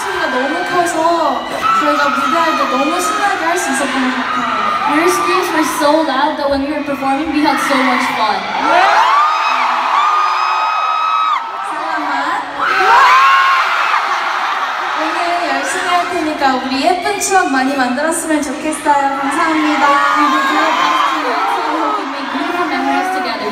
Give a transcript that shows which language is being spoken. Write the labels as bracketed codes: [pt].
[ko] 너무 커서 저희가 무대할 때 너무 신나게 할 수 있었던 것 같아요. [en] Your screams were so loud that when we were performing, we had so much fun. [ko] 사랑만. 오늘 열심히 할 테니까 우리 예쁜 추억 많이 만들었으면 좋겠어요. 감사합니다. [en] We will do our best to hope we make beautiful memories together.